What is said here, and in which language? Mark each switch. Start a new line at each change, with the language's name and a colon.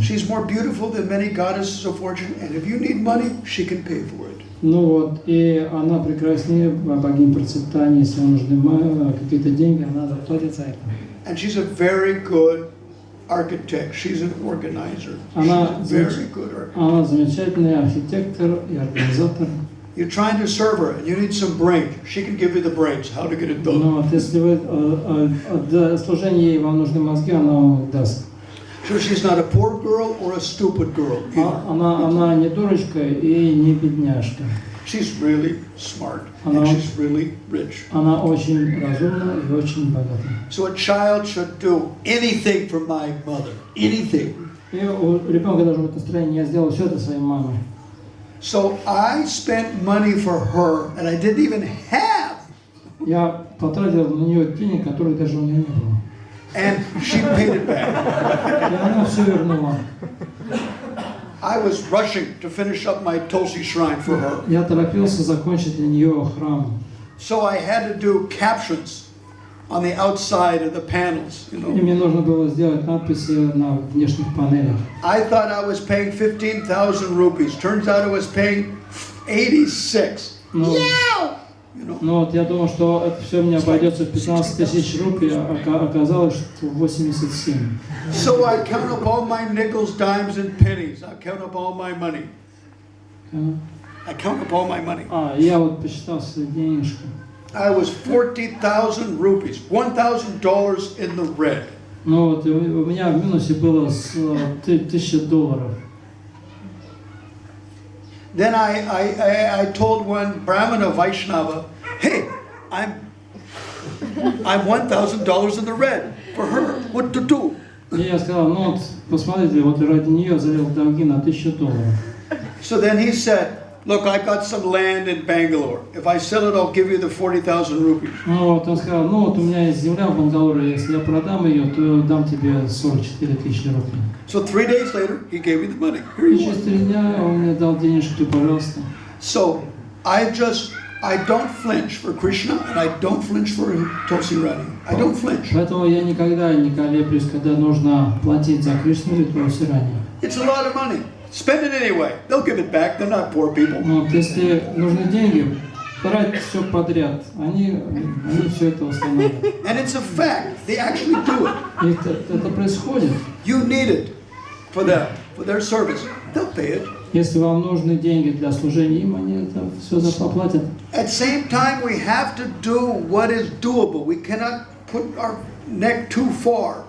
English: She's more beautiful than many goddesses of fortune, and if you need money, she can pay for it.
Russian: Ну вот, и она прекраснее богинь процветания, если вам нужны какие-то деньги, она заплатит за это.
English: And she's a very good architect. She's an organizer. She's a very good architect.
Russian: Она замечательный архитектор и организатор.
English: You're trying to serve her, and you need some brains. She can give you the brains, how to get it done.
Russian: Но вот если вы для служения ей вам нужны мозги, она вам их даст.
English: So she's not a poor girl or a stupid girl.
Russian: Она не дурочка и не бедняжка.
English: She's really smart, and she's really rich.
Russian: Она очень разумна и очень богата.
English: So a child should do anything for my mother, anything.
Russian: И у ребенка должно быть настроение, я сделал все это своей мамой.
English: So I spent money for her, and I didn't even have.
Russian: Я потратил на нее денег, которых даже у нее не было.
English: And she paid it back.
Russian: И она все вернула.
English: I was rushing to finish up my Tulsi shrine for her.
Russian: Я торопился закончить для нее храм.
English: So I had to do captions on the outside of the panels, you know.
Russian: И мне нужно было сделать надписи на внешних панелях.
English: I thought I was paying 15,000 rupees. Turns out I was paying 86.
Russian: Ну вот я думал, что это все мне обойдется в 15 тысяч рупий, а оказалось, что 87.
English: So I count up all my nickels, dimes, and pennies. I count up all my money. I count up all my money.
Russian: Я вот посчитал свои денежки.
English: I was 40,000 rupees, $1,000 in the red.
Russian: Ну вот у меня в минусе было $1000.
English: Then I told one Brahmana Vaishnava, hey, I'm $1,000 in the red for her. What to do?
Russian: И я сказал, ну вот посмотрите, вот ради нее залил долги на $1000.
English: So then he said, look, I got some land in Bangalore. If I sell it, I'll give you the 40,000 rupees.
Russian: Ну вот он сказал, ну вот у меня есть земля в Бангалоре, если я продам ее, то дам тебе 44 тысячи рублей.
English: So 3 days later, he gave me the money. Here
Russian: И
English: you
Russian: через 3 дня он мне дал денежки, пожалуйста.
English: So I don't flinch for Krishna, and I don't flinch for Tulsi Rani. I don't flinch.
Russian: Поэтому я никогда не колеблюсь, когда нужно платить за Кришну или Tulsi Rani.
English: It's a lot of money. Spend it anyway. They'll give it back. They're not poor people.
Russian: Вот если нужны деньги, брать все подряд, они все это установят.
English: And it's a fact. They actually do it.
Russian: Это происходит.
English: You need it for them, for their service. They'll pay it.
Russian: Если вам нужны деньги для служения им, они это все заплатят.
English: At the same time, we have to do what is doable. We cannot put our neck too far.